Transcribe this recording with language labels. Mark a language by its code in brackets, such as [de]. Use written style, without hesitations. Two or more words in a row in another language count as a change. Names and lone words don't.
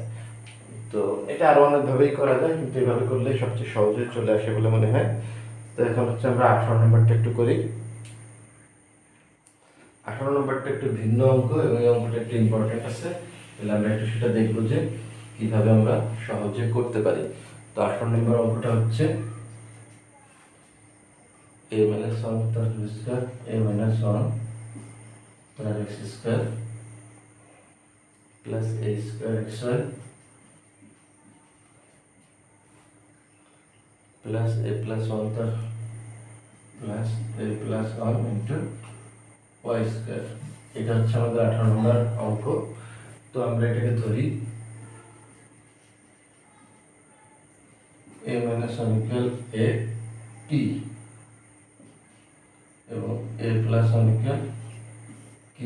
[bn] তো এটা আরো অনেকভাবেই করা যায়, কিন্তু এভাবে করলে সবচেয়ে সহজে চলে আসে বলে মনে হয়। তো তো এখন হচ্ছে আমরা 18 নম্বরটা একটু করি। 18 নম্বরটা একটু ভিন্ন অঙ্ক এবং এই অঙ্কটা একটু ইম্পর্টেন্ট আছে, তাহলে আমরা একটু সেটা দেখবো যে কিভাবে আমরা সহজে করতে পারি। তো 18 নম্বর অঙ্কটা হচ্ছে [en] a minus 1 plus b square a minus 1 plus x square plus a square xy plus a plus 1 plus a plus 1 into y square। [bn] এটা হচ্ছে আমাদের 18 নম্বর অঙ্ক। তো আমরা এটাকে ধরি [en] a minus 1 equal a p [bn] এবং [en] a plus 1 equal q।